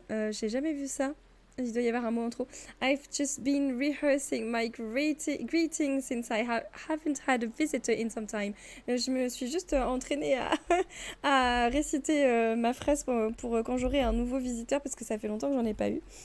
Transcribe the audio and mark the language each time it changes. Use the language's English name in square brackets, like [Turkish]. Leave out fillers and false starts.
[French] J'ai jamais vu ça. Il doit y avoir un mot en trop. [English] I've just been rehearsing my greeting since I haven't had a visitor in some time. [French] Je me suis juste entraînée à réciter ma phrase pour quand j'aurai un nouveau visiteur parce que ça fait longtemps que j'en ai pas eu.